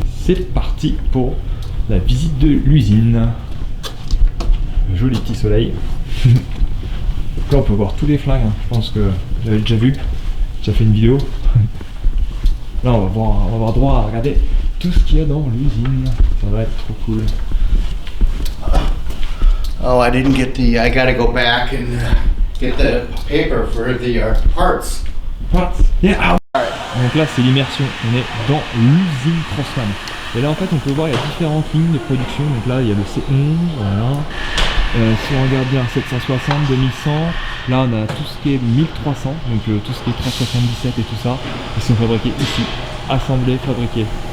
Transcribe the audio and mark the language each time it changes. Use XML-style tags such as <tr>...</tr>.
<fr>C'est parti pour la visite de l'usine. Joli petit soleil. Là on peut voir tous les flingues, hein. Je pense que j'avais déjà vu, j'ai déjà fait une vidéo. Là on va avoir droit à regarder tout ce qu'il y a dans l'usine. Ça va être trop cool.</fr> <en>Oh, I didn't get the. I gotta go back and get the paper for the parts. Yeah.</en> <fr>Donc là c'est l'immersion, on est dans l'usine Crossman. Et là en fait on peut voir il y a différentes lignes de production. Donc là il y a le C11, voilà. Si on regarde bien 760, 2100, là on a tout ce qui est 1300, donc tout ce qui est 1377 et tout ça, ils sont fabriqués ici, assemblés, fabriqués.</fr>